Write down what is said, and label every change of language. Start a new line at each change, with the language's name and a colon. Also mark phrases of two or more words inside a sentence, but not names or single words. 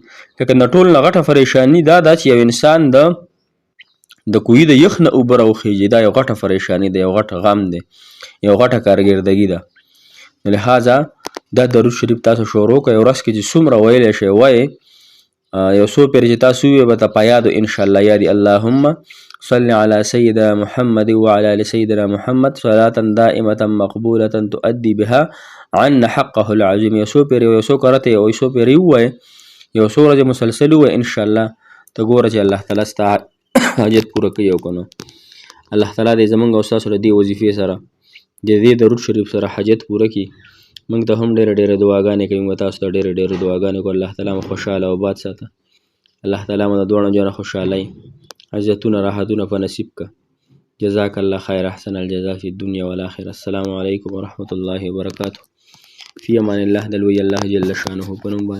Pashto: لکه نه ټول نه غټه پریشاني دا ده چې یو انسان د کوهي د یخ نه اوبه راوخیږي. دا یو غټه پریشاني ده، یو غټ غم دی، یو غټه کارګردګي ده. لہذا دا درود شریف تاسو شروع کړئ، ورځ کې چې څومره ویلی شئ وایئ، یو څو پېرې چې تاسو ووایئ به ته په یادو انشاءالله یادي.
Arabic: اللهم صل على سيدنا محمد وعلى آل سيدنا محمد صلاة دائمة مقبولة تؤدي بها عنا حقه العظيم.
Pashto: یو څو پېرې یو څو کرته یو څو پېرې ووایئ، یو څو ورځې مسلسل ووایئ، انشاءالله ته ګوره چې الله تعالی ستا حاجت پوره کوي. او که نه الله تعالی دې زموږ او ستاسو له دې وظیفې سره د دې درود شریف سره حاجت پوره کړي. موږ ته هم ډېرې ډېرې دعاګانې کوي، موږ تاسو ته ډېرې ډېرې دعاګانې کوو. الله تعالی مو خوشحاله او باد ساته، الله تعالی مو د دواړو جانه خوشحالۍ، عزتونه، راحتونه په نصیب که.
Arabic: جزاک الله خیر، احسن الجزاء فی الدنیا والآخرة. السلام علیکم ورحمة الله وبرکاته. فی امان الله.
Pashto: د لوی الله جل شانه په نوم باندې